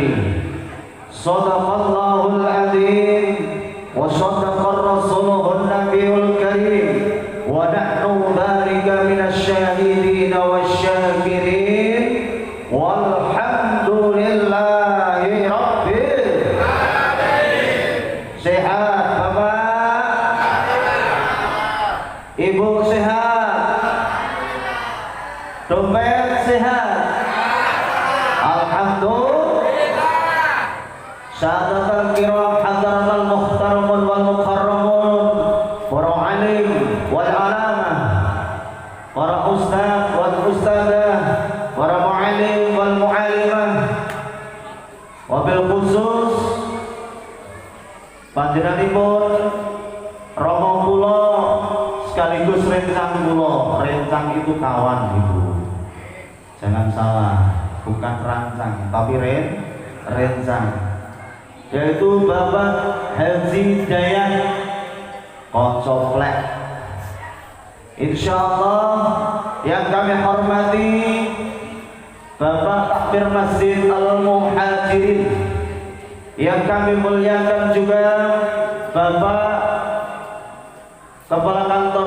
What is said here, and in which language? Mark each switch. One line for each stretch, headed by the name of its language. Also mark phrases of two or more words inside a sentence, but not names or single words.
Arabic: صدق الله العظيم وصدق رسوله النبي الكريم ونحن ذلك من الشاهدين والشاكرين والحمد لله رب العالمين.
Indonesian: Sehat Bapak? Ibu sehat? Dompet sehat? Alhamdulillah.
Arabic: السادة الكرام حضرات المحترمون والمكرمون para عالم والعلامة para أستاذ والأستاذة para معلم والمعلمة وبالخصوص
Javanese: panjenenganipun Romo kula sekaligus rencang kula.
Indonesian: Rencang itu kawan Ibu, jangan salah, bukan rancang tapi Rencang, yaitu Bapak Haji Dayat Koncoplek. Insyaallah yang kami hormati Bapak Takmir Masjid Al-Muhajirin, yang kami muliakan juga Bapak Kepala Kantor